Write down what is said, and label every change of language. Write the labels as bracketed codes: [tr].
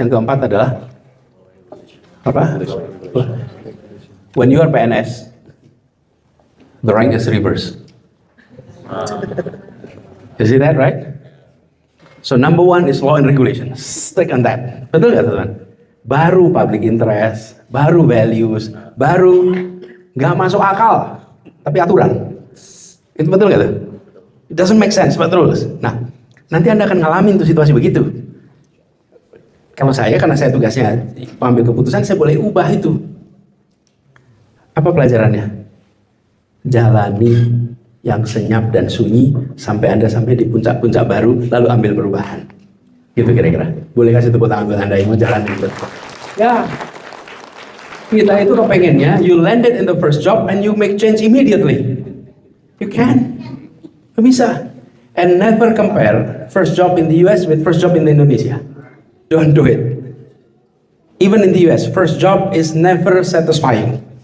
[id] Yang keempat adalah apa? [en] When you are PNS, the rank is reverse. You see that, right? So number 1 is law and regulation. Stick on that. [id] Betul nggak, teman-teman? Baru public interest, baru values, baru nggak masuk akal, tapi aturan. Itu betul nggak tuh? [en] It doesn't make sense, but terus. [id] Nah, nanti Anda akan ngalamin tuh situasi begitu. Kalau saya, karena saya tugasnya mengambil keputusan, saya boleh ubah itu. Apa pelajarannya? Jalani yang senyap dan sunyi sampai Anda sampai di puncak-puncak baru, lalu ambil perubahan. Gitu kira-kira. Boleh kasih tepuk tangan buat Anda yang mau jalan itu. Ya, kita itu kepengennya [en] you landed in the first job and you make change immediately. You can. Bisa. And never compare first job in the US with first job in Indonesia. Don't do it. Even in the US, first job is never satisfying.